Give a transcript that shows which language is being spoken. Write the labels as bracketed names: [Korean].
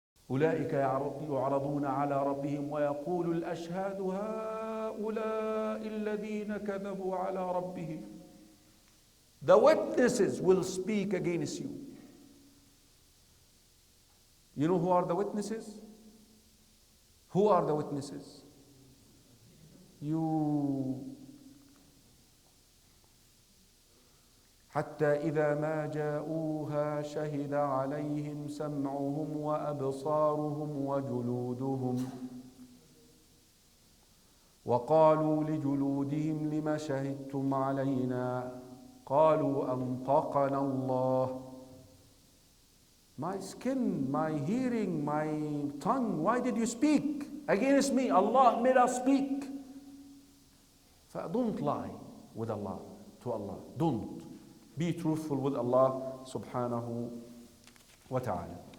[Arabic] أولئك يعرضون على ربهم ويقول الأشهاد هؤلاء الذين كذبوا على ربهم. [English] The witnesses will speak against you. You know who are the witnesses? Who are the witnesses? You. [Arabic] حتى إذا ما جاءوها شهد عليهم سمعهم وأبصارهم وجلودهم وقالوا لجلودهم لم شهدتم علينا قالوا أنطقنا الله. [English] My skin, my hearing, my tongue, why did you speak against me? Allah made us speak. Don't lie with Allah, to Allah. Don't. Be truthful with Allah subhanahu wa ta'ala.